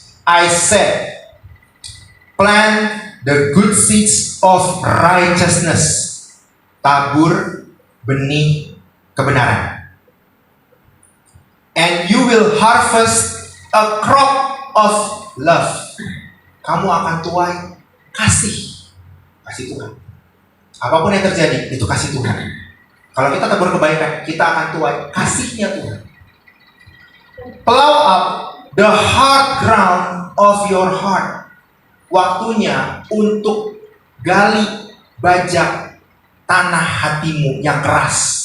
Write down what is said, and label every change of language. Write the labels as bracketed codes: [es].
[en] I said, plant the good seeds of righteousness. [id] Tabur benih kebenaran. [en] And you will harvest a crop of love. [id] Kamu akan tuai kasih. Kasih Tuhan. Apapun yang terjadi, itu kasih Tuhan. Kalau kita tabur kebaikan, kita akan tuai kasihnya Tuhan. [en] Plow up the hard ground of your heart. [id] Waktunya untuk gali bajak tanah hatimu yang keras.